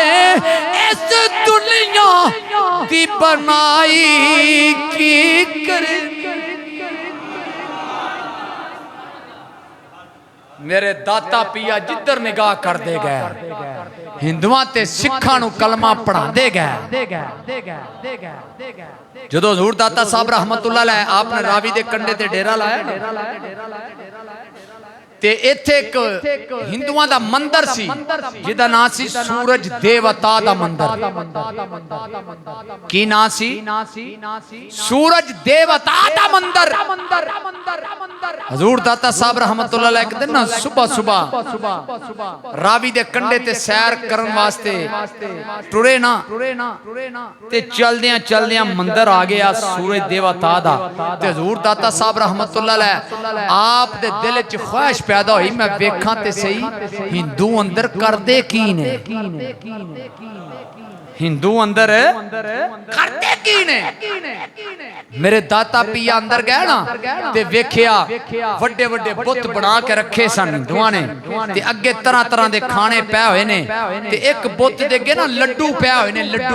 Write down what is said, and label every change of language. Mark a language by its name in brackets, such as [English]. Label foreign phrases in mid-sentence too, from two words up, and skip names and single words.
[Punjabi] اس دنیا کی بنائی کی کرے. میرے داتا پیا جدھر نگاہ کرتے گئے ہندوآں تے سکھاں نوں کلمہ پڑھاتے گئے. جدوں حضور داتا صاحب [Arabic] رحمة الله عليه [Punjabi] آپنے راوی دے کنڈے تے ڈیرا لایا تے ایتھے اک ہندوآں دا مندر سی جہدا نام سی سورج دیوتا دا مندر. کی نام سی سورج دیوتا دا مندر. حضور داتا صاحب [Arabic] رحمة الله عليه [Punjabi] اک دن نہ صبح صبح راوی دے کنڈے تے سیر کرن واسطے ٹُرے نہ تے چلدیاں چلدیاں مندر آ گیا سورج دیوتا دا. تے حضور داتا صاحب [Arabic] رحمة الله عليه [Punjabi] آپ دے دل چ خواہش پیدا ہوئی میں ویکھاں تے سہی ہندو اندر کردے کی نے. ہندو اندر کرتے کی نے. میرے داتا پیا اندر گئے نہ تے ویکھیا وڈے وڈے بت بنا کے رکھے سن ہندوآں نے تے اگے طرح طرح دے کھانے پئے ہوئے نے تے اک بت دے اگے نہ لڈو پئے ہوئے نے.